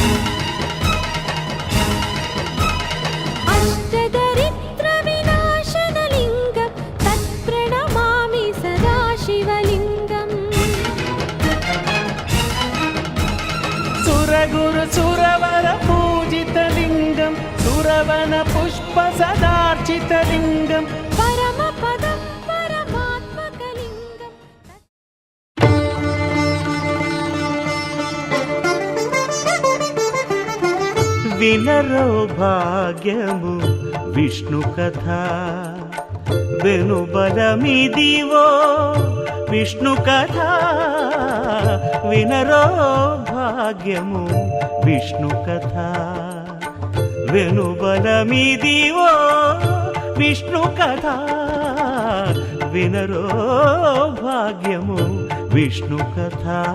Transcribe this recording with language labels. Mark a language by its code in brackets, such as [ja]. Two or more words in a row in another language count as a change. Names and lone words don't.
[sa] अष्टदरिद्रविनाशनलिङ्गं तत्प्रणमामि सदा शिवलिङ्गम् सुरगुरुसुरवरपूजितलिङ्गं सुरवनपुष्पसदार्चितलिङ्गं परमपदं परमात्मकलिङ्गम् [te] వినరో భాగ్యము విష్ణు కథ వెనుబలమిదివో విష్ణు కథ వినరో భాగ్యము విష్ణు కథ వెనుబలమిదివో విష్ణు కథ వినరో భాగ్యము విష్ణు కథ